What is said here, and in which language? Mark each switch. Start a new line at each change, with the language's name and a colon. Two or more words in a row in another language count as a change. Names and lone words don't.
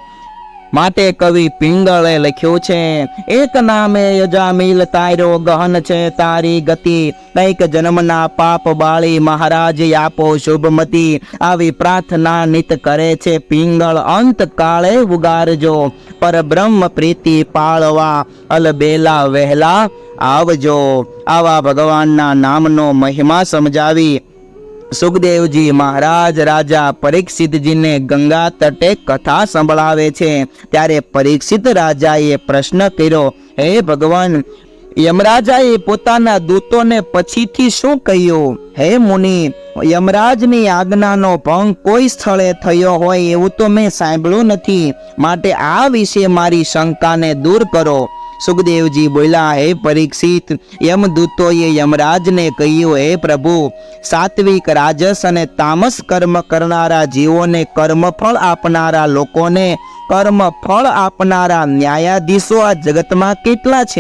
Gujarati: માટે કવિ પિંગળે લખ્યું છે, એક નામે અજામિલ તાર્યો ગહન છે તારી ગતિ, કઈક જન્મના પાપ બાળી મહારાજ આપો શુભમતી। આવી પ્રાર્થના નિત કરે છે પિંગળ, અંત કાળે ઉગારજો પર બ્રહ્મ પ્રીતિ પાળવા અલબેલા વહેલા આવજો। આવા ભગવાનના નામનો મહિમા સમજાવી સુખદેવજી મહારાજ રાજા પરીક્ષિતજી ને ગંગા તટે કથા સંભળાવે છે। ત્યારે પરીક્ષિત રાજાએ પ્રશ્ન કર્યો, હે ભગવાન, યમરાજાએ પોતાના દૂતોને પછીથી શું કહ્યું? હે મુનિ, યમરાજની આજ્ઞાનો ભંગ કોઈ સ્થળે થયો હોય એવું તો મેં સાંભળ્યું નથી, માટે આ વિશે મારી શંકાને દૂર કરો. સુખદેવજી બોલ્યા, હે પરીક્ષિત, યમદૂતોએ યમરાજને કહ્યું, હે પ્રભુ, સાત્વિક, રાજસ અને તામસ કર્મ કરનારા જીવોને કર્મફળ આપનારા લોકોને કર્મફળ આપનારા ન્યાયાધીશો આ જગતમાં કેટલા છે?